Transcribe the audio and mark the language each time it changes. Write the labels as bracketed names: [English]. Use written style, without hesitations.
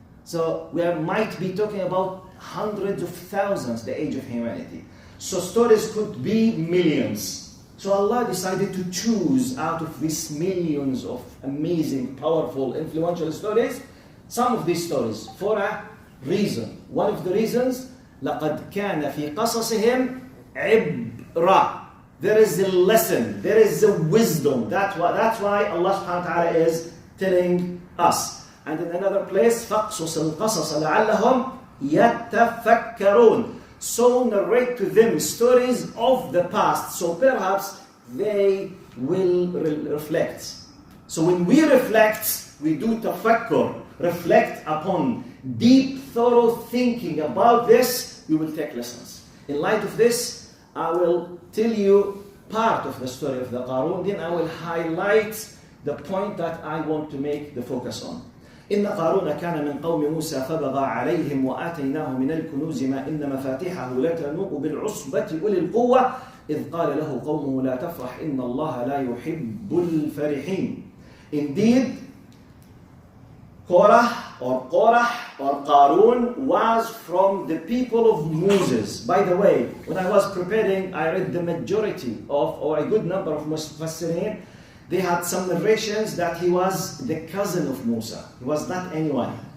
[English] So we might be talking about hundreds of thousands, the age of humanity. So stories could be millions. So Allah decided to choose out of these millions of amazing, powerful, influential stories, some of these stories for a reason. One of the reasons, [Arabic] لَقَدْ كَانَ فِي قَصَصِهِمْ عِبْرَةٌ. [English] There is a lesson, there is a wisdom. That's why Allah subhanahu wa ta'ala is telling us. And in another place, [Arabic] فَقْصُصِ الْقَصَصَ لَعَلَّهُمْ يَتَفَكَّرُونَ. [English] So narrate to them stories of the past, so perhaps they will reflect. So when we reflect, we do tafakkur, reflect upon deep, thorough thinking about this, we will take lessons. In light of this, I will tell you part of the story of the Qaroon, then I will highlight the point that I want to make the focus on. [Arabic] إن قارون كان من قوم موسى فبغى عليهم وآتيناه من الكنوز ما إن مفاتحه لتنوء بالعصبة أولي القوة إذ قال له قومه لا تفرح إن الله لا يحب الفرحين. Indeed, [English] Qorah or Qaroon was from the people of Moses. By the way, when I was preparing, I read the majority of, or a good number of Mufassirin. They had some narrations that he was the cousin of Musa. He was not anyone.